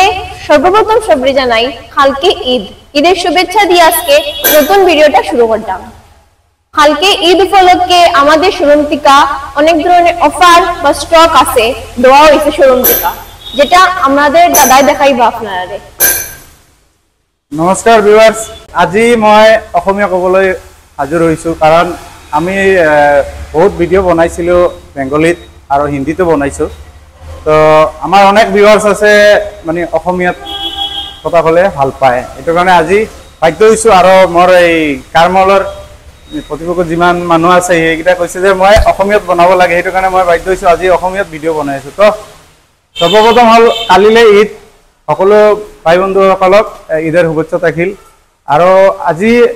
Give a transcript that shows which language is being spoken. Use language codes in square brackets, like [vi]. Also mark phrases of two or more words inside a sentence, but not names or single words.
[bn] সর্বপ্রথম সবরি জানাই কালকে ঈদের শুভেচ্ছা দিয়ে আজকে নতুন ভিডিওটা শুরু করলাম কালকে ঈদ উপলক্ষে আমাদের শোরুম থেকে অনেক ধরনের অফার বা স্টক আছে দেওয়া হয়েছে শোরুম থেকে যেটা আমাদের দাদাই দেখাইবা আপনারা [as] নমস্কাৰ ভিউয়ার্স আজি মই অসমীয়া কবলৈ হাজিৰ হৈছো কাৰণ আমি বহুত ভিডিও বনাইছিলো বেঙ্গলীত আৰু হিন্দীতে বনাইছো তো আমাৰ অনেক ভিউয়ার্স আছে মানে অসমীয়াত কথা কলে ভাল পায় এটো কাৰণে আজি বাধ্য হৈছো আৰু মোৰ এই কাৰমলৰ প্ৰতিপক্ষ যিমান মানুহ আছে এইকেইটা কৈছে যে মই অসমীয়াত বনাব লাগে এটো কাৰণে মই বাধ্য হৈছো আজি অসমীয়াত ভিডিও বনাইছো তো সৰ্বপ্ৰথম হল কালিলে ঈদ সকলো ভাই বন্ধুসকলক [bn] ঈদের শুভেচ্ছা [as] থাকিল আৰু আজি